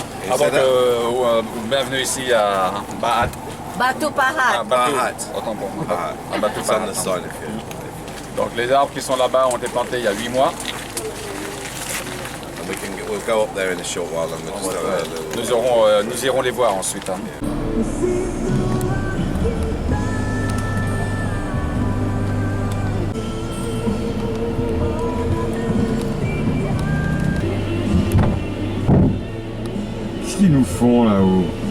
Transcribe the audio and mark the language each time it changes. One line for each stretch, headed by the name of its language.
French: Ah, donc, bienvenue ici à Ba'at. Batu Pahat. Ba'at. Autant pour moi. Ba'at. À Batu
English: It's on
French: Pahat.
English: the side of you.
French: Donc les arbres qui sont là-bas ont été plantés il y a 8 mois.
English: And we'll go up there in a short while and we'll just have a little...
French: Nous irons les voir ensuite. qu'ils nous font là-haut?